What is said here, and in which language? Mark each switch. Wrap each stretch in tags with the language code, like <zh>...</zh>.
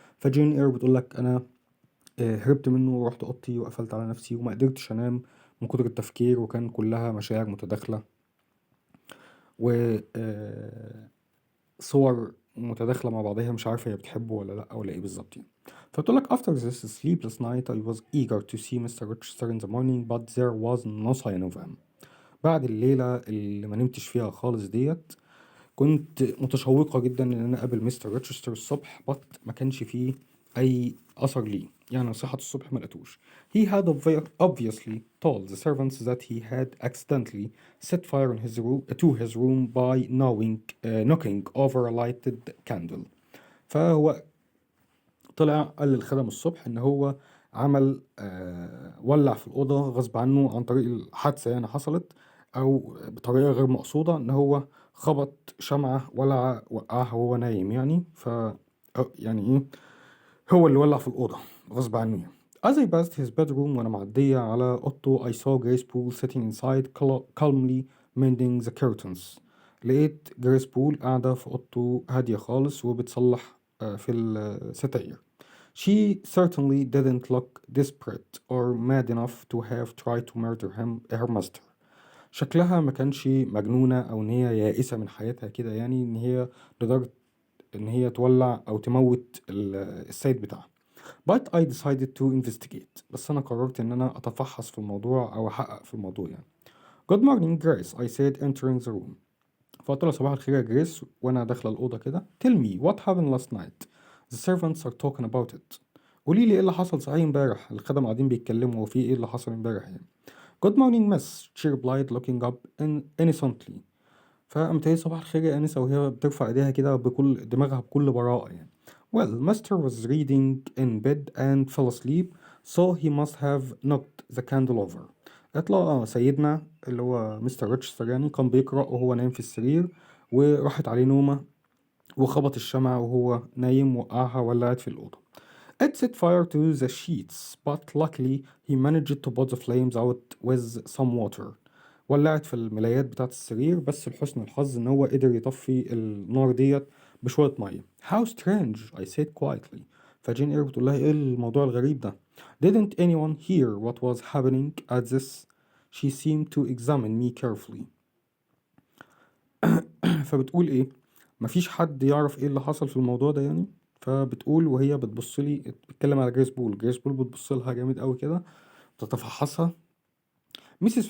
<ar>فجين إير بتقول لك أنا هربت منه ورحت اوضتي وقفلت على نفسي وما قدرتش انام من كتر التفكير، وكان كلها مشاعر متداخلة وصور متداخلة مع بعضها، مش عارفة هي بتحبه ولا لأ ولا ايه بالظبط يعني. فبتقول لك</ar> <en>after this sleepless night I was eager to see Mr. Rochester in the morning but there was no sign of him.</en> <ar>بعد الليلة اللي ما نمتش فيها خالص ديت كنت متشوقة جدا ان انا اقابل مستر روتشستر الصبح، بس ما كانش فيه اي اثر ليه، يعني صحة الصبح ما لقيتوش.</ar> <en>He had obviously told the servants that he had accidentally set fire in his room to his room by knocking over a lighted candle.</en> <ar>فهو طلع قال للخدم الصبح ان هو عمل ولع في الأوضة غصب عنه عن طريق الحادثة، يعني حصلت او بطريقة غير مقصودة، ان هو خبط شمعة ولع وقعها وهو نايم يعني. يعني ايه، هو اللي ولع في الأوضة غصب عنه يعني.</ar> <en>As I passed his bedroom</en> <ar>وانا معدية على اوضته</ar> <en>I saw Grace Poole sitting inside calmly mending the curtains.</en> <ar>لقيت جريس بول قاعدة في اوضته هادية خالص وبتصلح في الستاير.</ar> <en>She certainly didn't look desperate or mad enough to have tried to murder her master.</en> <ar>شكلها ما كانش مجنونة أو إن هي يائسة من حياتها كده، يعني إن هي لدرجة إن هي تولع أو تموت السيد بتاعها.</ar> <en>But I decided to investigate.</en> <ar>بس أنا قررت إن أنا أتفحص في الموضوع أو أحقق في الموضوع يعني.</ar> <en>Good morning Grace, I said entering the room.</en> <ar>فقلت لها صباح الخير يا جريس وأنا داخلة الأوضة كده.</ar> <en>Tell me what happened last night. The servants are talking about it.</en> <ar>قولي لي ايه اللي حصل صحيح امبارح، الخدم قاعدين بيتكلموا وفي ايه اللي حصل امبارح يعني.</ar> <en>Good morning miss, she replied looking up innocently.</en> <ar>فقامت هي صباح الخير يا أنسة وهي بترفع ايديها كده بكل دماغها بكل براءة يعني.</ar> <en>Well, Master was reading in bed and fell asleep, so he must have knocked the candle over.</en> <ar>قالت له سيدنا اللي هو مستر ريتشستر يعني كان بيقرأ وهو نايم في السرير، وراحت عليه نومة وخبط الشمعة وهو نايم وقعها ولعت في الأوضة.</ar> <en>It set fire to the sheets, but luckily he managed to put the flames out with some water.</en> <ar>ولعت في الملايات بتاعت السرير، بس لحسن الحظ إن هو قدر يطفي النار ديت بشوية مية.</ar> <en>How strange, I said quietly.</en> <ar>فجين إير بتقول لها إيه الموضوع الغريب ده.</ar> <en>Didn't anyone hear what was happening at this? She seemed to examine me carefully.</en> <ar>فبتقول إيه، مفيش حد يعرف إيه اللي حصل في الموضوع ده يعني. فبتقول وهي بتبص لي، بتتكلم على جريس بول بتبص لها جامد قوي كده تتفحصها. Mrs.</ar>